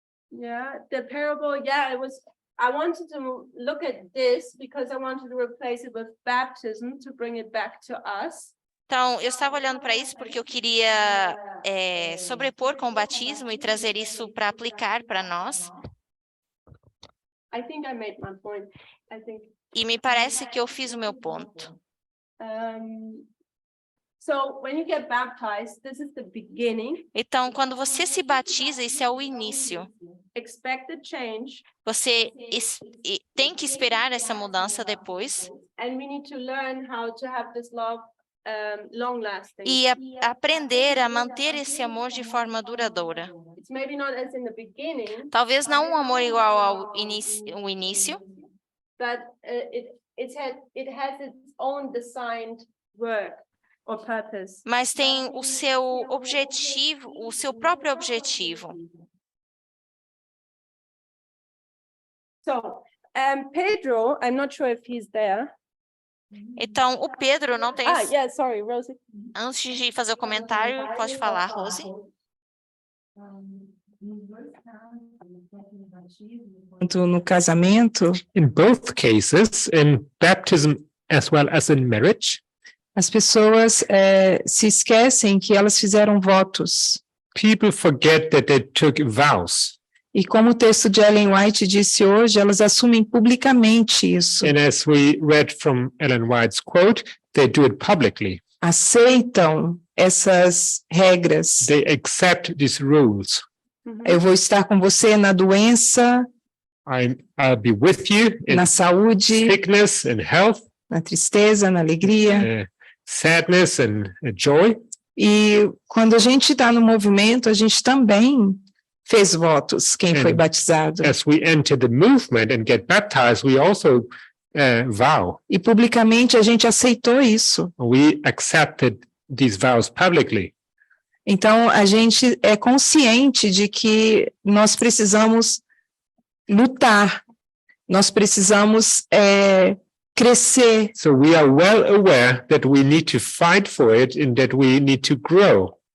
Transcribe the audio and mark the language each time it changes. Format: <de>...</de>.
<en>Yeah, the parable, yeah, I wanted to look at this because I wanted to replace it with baptism to bring it back to us.</en> <pt>Então, eu estava olhando para isso porque eu queria sobrepor com o batismo e trazer isso para aplicar para nós.</pt> <en>I think I made my point. I think.</en> <pt>E me parece que eu fiz o meu ponto.</pt> <en>So when you get baptized, this is the beginning.</en> <pt>Então, quando você se batiza, isso é o início.</pt> <en>Expect the change.</en> <pt>Você tem que esperar essa mudança depois.</pt> <en>And we need to learn how to have this love long lasting.</en> <pt>E aprender a manter esse amor de forma duradoura.</pt> <en>It's maybe not as in the beginning.</en> <pt>Talvez não um amor igual ao início,</pt> <en>but it has its own designed work or purpose.</en> <pt>mas tem o seu objetivo, o seu próprio objetivo.</pt> <en>So, Pedro, I'm not sure if he's there.</en> <pt>Então, o Pedro não tem...</pt> <en>Yeah, sorry, Rosie.</en> <pt>Antes de fazer o comentário, pode falar, Rose. Tanto no casamento,</pt> <en>In both cases, in baptism as well as in marriage,</en> <pt>as pessoas se esquecem que elas fizeram votos.</pt> <en>people forget that they took vows.</en> <pt>E como o texto de Ellen White disse hoje, elas assumem publicamente isso.</pt> <en>And as we read from Ellen White's quote, they do it publicly.</en> <pt>Aceitam essas regras.</pt> <en>They accept these rules.</en> <pt>Eu vou estar com você na doença,</pt> <en>I'll be with you in</en> <pt>na saúde,</pt> <en>sickness and health,</en> <pt>na tristeza, na alegria.</pt> <en>sadness and joy.</en> <pt>E quando a gente está no movimento, a gente também fez votos, quem foi batizado.</pt> <en>As we enter the movement and get baptized, we also vow.</en> <pt>E publicamente a gente aceitou isso.</pt> <en>We accepted these vows publicly.</en> <pt>Então, a gente é consciente de que nós precisamos lutar, nós precisamos crescer.</pt> <en>So we are well aware that we need to fight for it and that we need to grow.</en>